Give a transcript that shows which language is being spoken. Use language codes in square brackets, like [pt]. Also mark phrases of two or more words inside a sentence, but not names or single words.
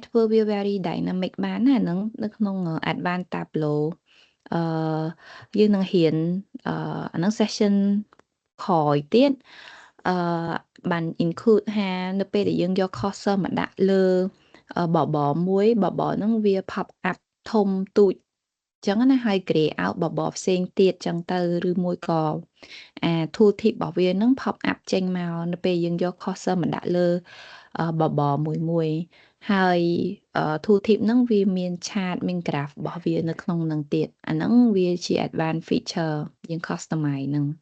[km] ធ្វើវា [en] very dynamic [km] បានណាហ្នឹងនៅក្នុង [en] advanced tableau [km] យើងនឹងរៀនអាហ្នឹង session ក្រោយទៀតបាន include ថានៅពេល ដែលយើងយក cursor មកដាក់លើ bubble មួយ bubble ហ្នឹងវា [en] pop up [km] ធំទូចចឹងណាហើយ [en] gray out bubble [km] ផ្សេងទៀតចឹងទៅឬមួយក៏ [en] tool tip [km] របស់វាហ្នឹង [en] pop up [km] ចេញមកនៅពេលយើងយក cursor មកដាក់លើ bubble មួយហើយ [en] tool tip [km] ហ្នឹងវាមាន chart មាន graph របស់វានៅក្នុងហ្នឹងទៀតអាហ្នឹងវាជា [en] advanced feature [km] យើង customize ហ្នឹង